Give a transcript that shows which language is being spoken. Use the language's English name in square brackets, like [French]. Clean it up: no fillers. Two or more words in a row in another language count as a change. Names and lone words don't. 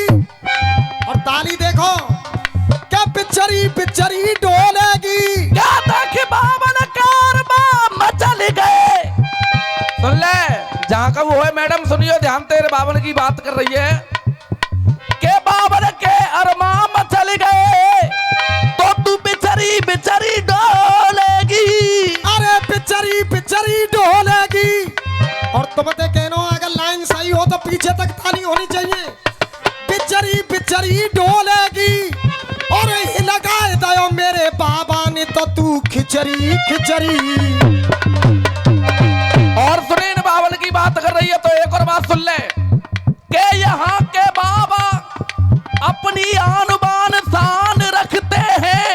[Hindi] और ताली देखो क्या पिचरी पिचरी डोलेगी, क्या था कि बावन के अरमा मचल गए। सुन ले, जहाँ का वो है मैडम सुनियो ध्यान, तेरे बावन की बात कर रही है के बावन के अरमा मचल गए तो तू बिचरी बिचरी डोलेगी, अरे पिचरी पिचरी डोलेगी। और तुम ते कहनो अगर लाइन सही हो तो पीछे तक ताली होनी चाहिए, पिचरी पिचरी डोलेगी, और लगाए दयो मेरे बाबा ने तो तू खिचड़ी खिचड़ी। और सुने इन बावन की बात कर रही है तो एक और बात सुन ले के यहाँ के बाबा अपनी आन बान शान रखते हैं।